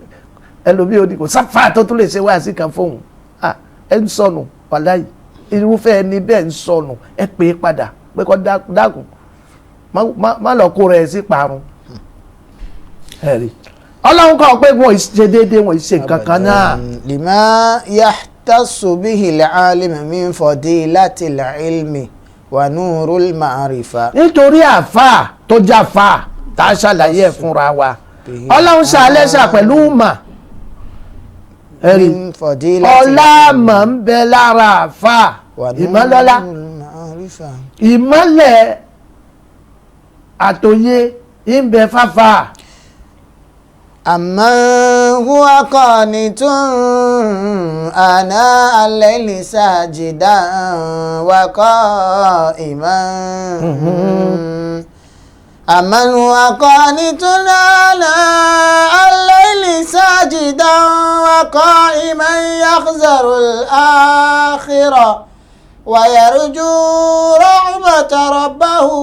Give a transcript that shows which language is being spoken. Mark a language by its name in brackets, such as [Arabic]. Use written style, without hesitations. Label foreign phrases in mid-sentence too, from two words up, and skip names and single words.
[Yoruba] ẹlòmíì ò ní kò sáfà tó tún lè ṣe wáàsí kan fóun, ẹ ń sọnù wàláhì, irúfẹ́ ẹni bẹ́ẹ̀ ń sọnù, ẹ pè é padà pé kó dákun má lọ kó rẹ̀ sí parun. ẹ̀rí ọlọ́run kọ́ pé wọ́n ṣe déédéé, wọ́n ṣe nǹkan kan náà. [Arabic] لما يختص به العالم من فضيلة العلم ونور المعرفة. [Yoruba] nítorí àfáà tó jáfáà tá a ṣàlàyé ẹ̀ fúnra wa, ọlọ́run ṣàlẹ́ṣà pẹ̀lú mà. ẹ̀rí ọlá mà ń bẹ lára àfáà, ìmọ̀lọ́lá, ìmọ̀lẹ̀ àtòyé ń bẹ fáfáà. [Arabic] أمن هو قانت آناء الليل ساجدا وقائما أمن هو قانت آناء الليل ساجدا وقائما يحذر الآخرة ويرجو رحمة ربه